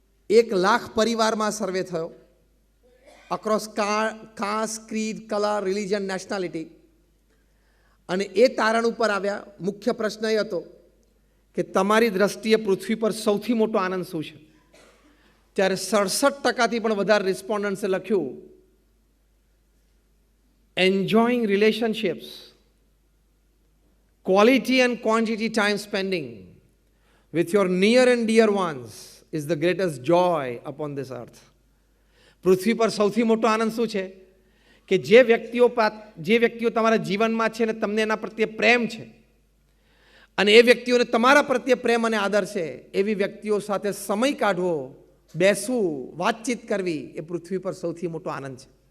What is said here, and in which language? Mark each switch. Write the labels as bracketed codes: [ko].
[gu] 1 લાખ પરિવારમાં સર્વે થયો, [en] Across caste, creed, colour, religion, nationality. [gu] અને એ તારણ ઉપર આવ્યા. મુખ્ય પ્રશ્ન એ હતો કે તમારી દ્રષ્ટિએ પૃથ્વી પર સૌથી મોટો આનંદ શું છે? ત્યારે 67% પણ વધારે રિસ્પોન્ડન્ટ્સે લખ્યું [en] enjoying relationships, quality and quantity time spending with your near and dear ones is the greatest joy upon this earth. [gu] પૃથ્વી પર સૌથી મોટો આનંદ શું છે? કે જે વ્યક્તિઓ તમારા જીવનમાં છે ને તમને એના પ્રત્યે પ્રેમ છે અને એ વ્યક્તિઓને તમારા પ્રત્યે પ્રેમ અને આદર છે, એવી વ્યક્તિઓ સાથે સમય કાઢવો, બેસવું, વાતચીત કરવી એ પૃથ્વી પર સૌથી મોટો આનંદ છે.